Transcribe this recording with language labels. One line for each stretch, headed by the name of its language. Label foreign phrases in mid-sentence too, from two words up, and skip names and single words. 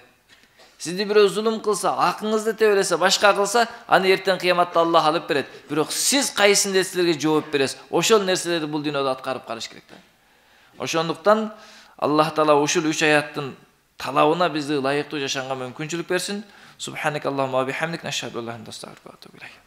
Kyrgyz: Сизди бирөө зулум кылса, акыңызды тебелесе, башка кылса, аны эртең кыяматта Аллах алып берет. Бирок сиз кайсы нерселерге жооп бересиз? Ошол нерселерди бул дүйнөдө аткарып калыш керек да. Ошондуктан Аллах Таала ушул 3 аяттын талабына бизди ылайыктуу жашаганга мүмкүнчүлүк берсин.
Arabic: سبحانك اللهم وبحمدك، أشهد أن لا إله إلا أنت، أستغفرك وأتوب إليك.